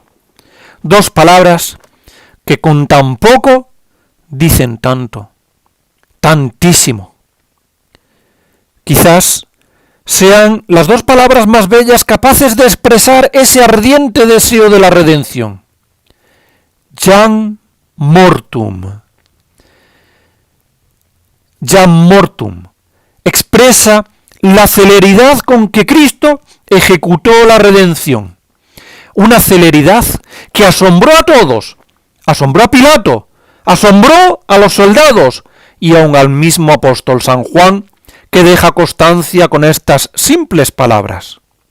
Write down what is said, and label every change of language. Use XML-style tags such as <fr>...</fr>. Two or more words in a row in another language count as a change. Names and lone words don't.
<es>2 palabras que con tan poco dicen tanto, tantísimo. Quizás sean las 2 palabras más bellas capaces de expresar ese ardiente deseo de la redención.</es> <la>Jam mortum. Jam mortum</la> <es>expresa la celeridad con que Cristo ejecutó la redención. Una celeridad que asombró a todos, asombró a Pilato, asombró a los soldados y aun al mismo apóstol San Juan, que deja constancia con estas simples palabras.</es>